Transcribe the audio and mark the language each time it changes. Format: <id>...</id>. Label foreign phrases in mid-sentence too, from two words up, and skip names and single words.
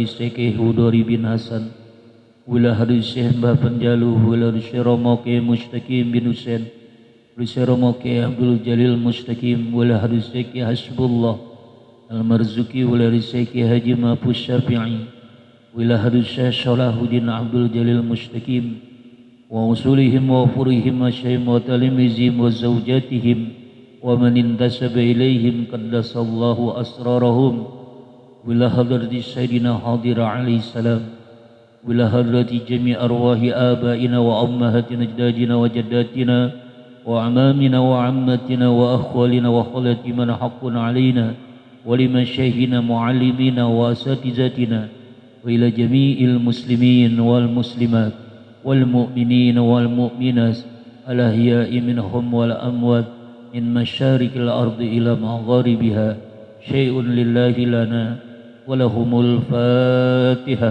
<ar>شيخ هدوري بن حسن، وإلى حضرة شيخ مباه بنجالو، وإلى شيخ رومكي مستقيم بن حسين، وإلى شيخ رومكي عبد الجليل مستقيم، وإلى حضرة شيخ حسب الله المرزوقي، وإلى شيخ حاج محفوظ شافعي، وإلى حضرة شيخ صلاح الدين عبد الجليل مستقيم، وأصولهم وفروعهم وأشياخهم وتلاميذهم وزوجاتهم ومن انتسب إليهم قدس الله أسرارهم، وإلى حضرة سيدنا الخضر عليه السلام, وإلى حضرة جميع أرواح آبائنا وأمهاتنا أجدادنا وجداتنا وأعمامنا وعماتنا وأخوالنا وخالاتنا من حق علينا ولمشايخنا معلمينا وأساتذتنا وإلى جميع المسلمين والمسلمات والمؤمنين والمؤمنات الأحياء منهم والأموات من مشارق الأرض إلى مغاربها شيء لله لنا ولهم الفاتحة.</ar>